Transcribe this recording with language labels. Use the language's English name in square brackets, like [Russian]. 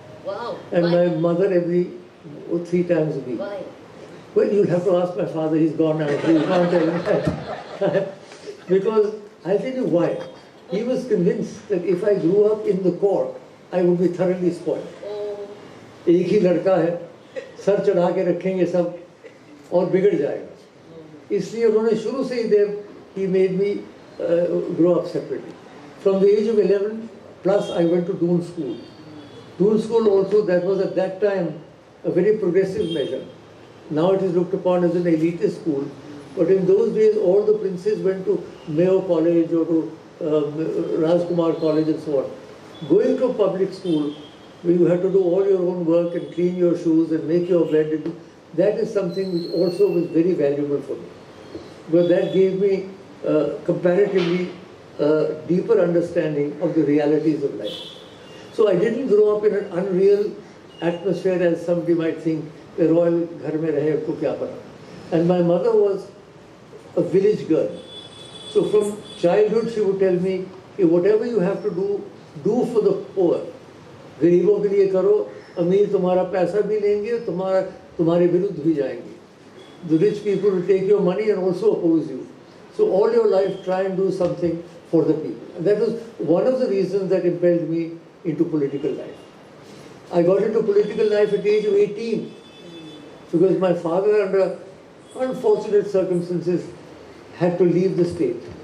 [English] Wow. And Why? my mother every 3 times a week. Why? Well, you'll have to ask my father, he's gone now. So you can't tell him that. Because I'll tell you why. He was convinced that if I grew up in the court, I would be thoroughly spoiled. Oh, [Hindi] एक ही लड़का है, sir चढ़ा के रखेंगे सब और बिगड़ जाएगा. इसलिए उन्होंने शुरू से ही [English] he made me grow up separately. From the age of 11, plus I went to Doon School. Doon School also, that was at that time a very progressive measure. Now it is looked upon as an elitist school, but in those days all the princes went to Mayo College or to Rajkumar College and so on. Going to a public school where you had to do all your own work and clean your shoes and make your bed, that is something which also was very valuable for me. Because that gave me comparatively deeper understanding of the realities of life. So I didn't grow up in an unreal atmosphere as somebody might think, the royal [Hindi] ghar mein rahe ko kya pata. [English] And my mother was a village girl. So from childhood she would tell me, whatever you have to do for the poor. [Hindi] गरीबों के लिए करो, अमीर तुम्हारा पैसा भी लेंगे, तुम्हारे विरुद्ध भी जाएंगे. [English] The rich people will take your money and also oppose you. So all your life try and do something for the people. And that was one of the reasons that impelled me into political life. I got into political life at the age of 18 because my father, under unfortunate circumstances, had to leave the state.